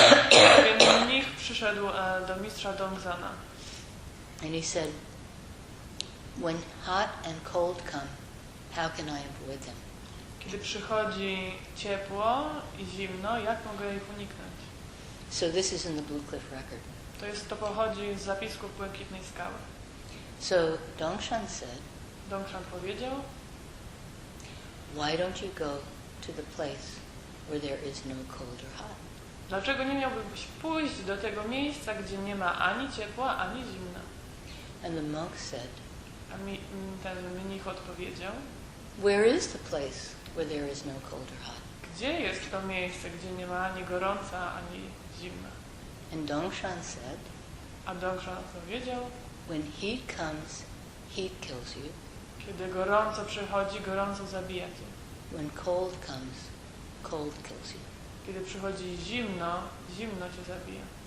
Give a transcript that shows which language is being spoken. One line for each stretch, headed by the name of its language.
Polish: Pewien mnich przyszedł do mistrza Dongzana
English: And he said, when hot and cold come, how can I avoid them?
Polish: kiedy przychodzi ciepło i zimno, jak mogę ich uniknąć?
English: So this is in the Blue Cliff Record.
Polish: To pochodzi z zapisków Błękitnej Skały.
English: So Dongshan said,
Polish: Dongshan powiedział,
English: why don't you go to the place where there is no cold or hot?
Polish: dlaczego nie miałbyś pójść do tego miejsca, gdzie nie ma ani ciepła, ani zimna?
English: And the monk said,
Polish: A ten mnich odpowiedział,
English: where is the place where there is no cold or hot?
Polish: gdzie jest to miejsce, gdzie nie ma ani gorąca, ani zimna?
English: And Dongshan said,
Polish: A Dongshan odpowiedział,
English: when heat comes, heat kills you.
Polish: kiedy gorąco przychodzi, gorąco zabija cię.
English: When cold comes, cold kills you.
Polish: Kiedy przychodzi zimno, zimno cię zabija.